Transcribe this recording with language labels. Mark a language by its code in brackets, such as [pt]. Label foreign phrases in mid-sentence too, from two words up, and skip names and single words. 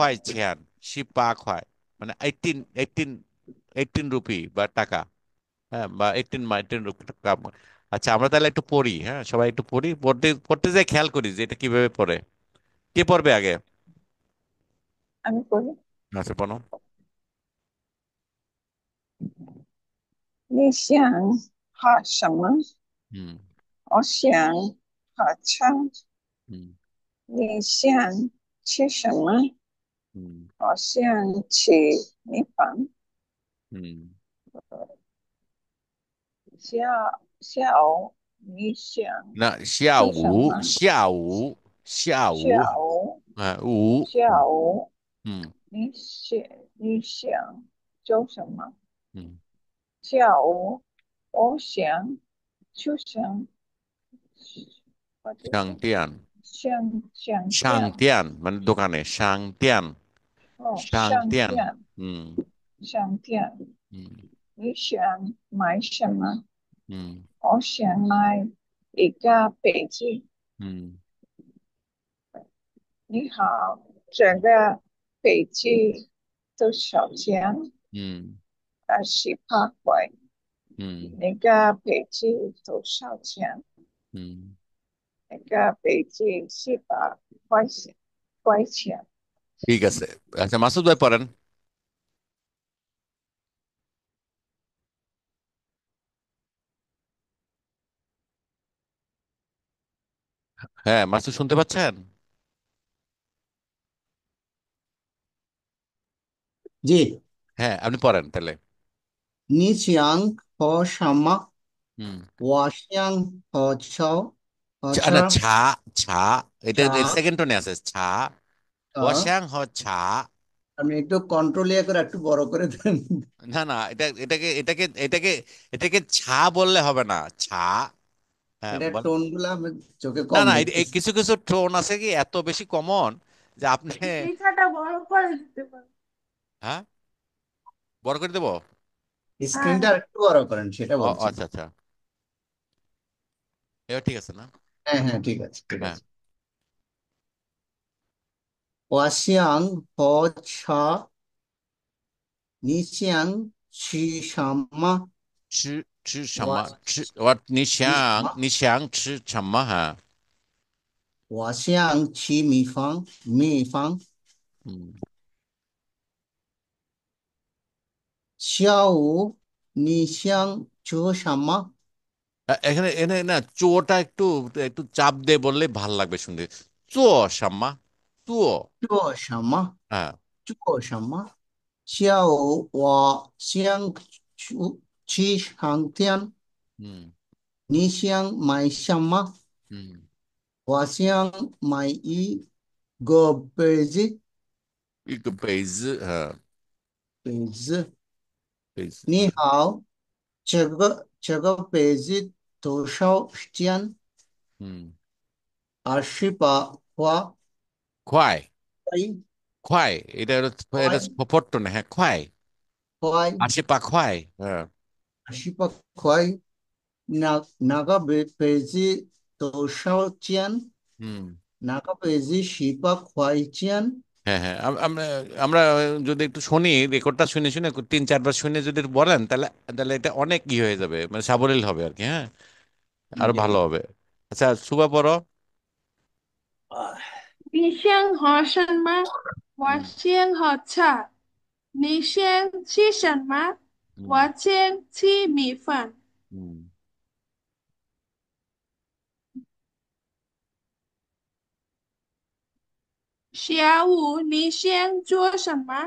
[zh] 块钱，十八块, [bn] মানে 18 রুপি বা টাকা। হ্যাঁ, বা 18 রুপি টাকা। আচ্ছা আমরা তাহলে একটু পড়ি, হ্যাঁ সবাই একটু পড়ি, পড়তে পড়তে যাই খেয়াল করি যে এটা কিভাবে পড়ে। কে পড়বে আগে? আমি বলি। আচ্ছা বলো। [zh] 你想喝什么？ হুম, 我想喝茶。 হুম, 你想吃什么？ হুম, 我想吃米饭。 হুম। 下午你想那下吃什午，么？下午，下午，下午嗯下午嗯你想做什么？嗯下午我想出想 [en] what is it? [zh] 商店香香店商店 [bn] মানে দোকানে [zh] 商店哦，商商店店 হুম 商店， হুম 你想买什么？ হুম 我想买一个杯子。 হুম 你好，这个杯子多少钱？ হুম 18块。 হুম 那个杯子多少钱？ হুম 那个杯子18块钱。 [bn] ঠিক আছে আচ্ছা মাসুদ ভাই পড়েন হ্যাঁ মাসুদ শুনতে পাচ্ছেন জি, হ্যাঁ আপনি পড়েন তাহলে [zh] 你想喝什么？ হুম 我想喝茶，喝 [bn] না [zh] 茶 [bn] ছা ছা এটা [zh] 茶 [bn] সেকেন্ড টোনে আছে ছা 我 হ্যাঁ [zh] 想喝茶 [bn] আপনি একটু কন্ট্রোল ইয়ে করে একটু বড় করে দেন। না না এটাকে এটাকে ছা বললে হবে না ছা হ্যাঁ এটা বল টোন গুলা আমি চোখে না কম না এই দেখতেছি। কিছু কিছু টোন আছে কি এত বেশি কমন যে আপনি লেখাটা বড় করে দিতে পারো। হ্যাঁ বড় করে দেবো হ্যাঁ স্ক্রিনটা হ্যাঁ একটু বড় করেন সেটা ও বলছি। আচ্ছা আচ্ছা এবার ঠিক আছে না হ্যাঁ হ্যাঁ, ঠিক আছে ঠিক হ্যাঁ [zh] আছে। 我想喝茶，你想吃什么？吃什我么你吃什么？你想吃什么哈我想吃米饭，米饭。嗯下午你想做什么？ [bn] এখানে এখানে না চোটা একটু একটু চাপ দিয়ে বললে ভাল লাগবে শুনতে [zh] 做什么 [bn] চো [zh] 做什么？ [bn] হ্যাঁ [zh] 做什么？下午我想去商店， হুম 你想买什么？ হুম 我想买一个杯子，一个杯子杯子。杯子你好，这个杯子多少钱？ হুম 28块。快快 [bn] এটা এটা [zh] 块 [bn] ফটো না হ্যাঁ 快 [zh] 块 28块হ্যাঁ 28块。那个杯子多少钱？ হুম 那个杯子18块钱。 [bn] হ্যাঁ হ্যাঁ আমরা আমরা যদি একটু শুনি রেকর্ডটা শুনে শুনে 3-4 বার শুনে যদি বলেন তাহলে তাহলে এটা অনেক ই হয়ে যাবে মানে সাবলীল হবে আর কি হ্যাঁ আরো জি। ভালো হবে আচ্ছা সুবা পড়ো [zh] 你先喝什么？我 হুম 先喝茶。你先吃什么？ হুম 我先吃米饭。 হুম 下午你先做什么？